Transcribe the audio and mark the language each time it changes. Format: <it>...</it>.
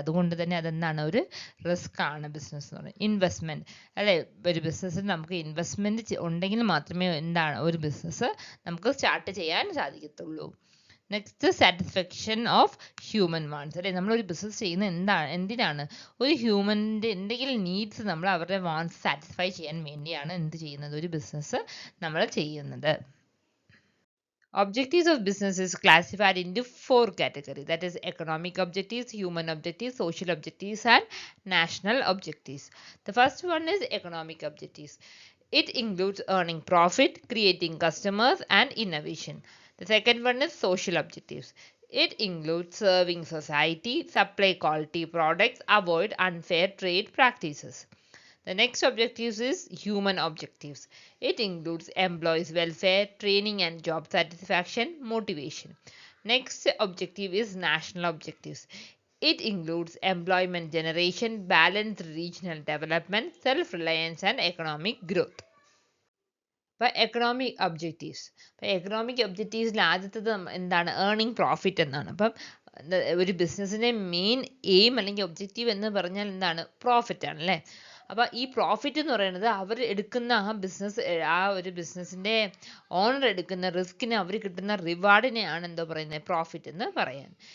<ml>അതുകൊണ്ട് തന്നെ അതെന്താണ് ഒരു റിസ്ക് ആണ് ബിസിനസ് എന്ന് പറയുന്നത്. ഇൻവെസ്റ്റ്മെൻറ്റ് അല്ലേ, ഒരു ബിസിനസ്സിൽ നമുക്ക് ഇൻവെസ്റ്റ്മെൻറ്റ് ഉണ്ടെങ്കിൽ മാത്രമേ എന്താണ് ഒരു ബിസിനസ് നമുക്ക് സ്റ്റാർട്ട് ചെയ്യാൻ സാധിക്കത്തുള്ളൂ. Next satisfaction of human wants അല്ലേ. നമ്മളൊരു ബിസിനസ് ചെയ്യുന്ന എന്തിനാണ്, ഒരു ഹ്യൂമൻ്റെ എന്തെങ്കിലും നീഡ്സ് നമ്മൾ അവരുടെ വാണ്ട്സ് സാറ്റിസ്ഫൈ ചെയ്യാൻ വേണ്ടിയാണ് എന്ത് ചെയ്യുന്നത്, ഒരു ബിസിനസ് നമ്മൾ ചെയ്യുന്നത്.</ml> <en>Objectives of business is classified into 4 categories, that is economic objectives, human objectives, social objectives and national objectives. The first one is economic objectives. It includes earning profit, creating customers and innovation. The second one is social objectives. It includes serving society, supply quality products, avoid unfair trade practices. The next objective is human objectives. It includes employees' welfare, training and job satisfaction, motivation. Next objective is national objectives. It includes employment generation, balanced regional development, self-reliance and economic growth.</en> <ml>Economic objectives, economic ഒബ്ജക്റ്റീവ്സിൽ ആദ്യത്തേത് എന്താണ്, earning profit എന്നാണ്. അപ്പം ഒരു ബിസിനസ്സിൻ്റെ main aim അല്ലെങ്കിൽ objective എന്ന് പറഞ്ഞാൽ എന്താണ്, പ്രോഫിറ്റ് ആണ് അല്ലേ. അപ്പോൾ ഈ പ്രോഫിറ്റ് എന്ന് പറയുന്നത് അവർ എടുക്കുന്ന ആ ഒരു ബിസിനസ്സിൻ്റെ ഓണർ എടുക്കുന്ന റിസ്കിന് അവർ കിട്ടുന്ന റിവാർഡിനെയാണ് എന്തോ പറയുന്നത്, പ്രോഫിറ്റ് എന്ന് പറയാൻ.</ml>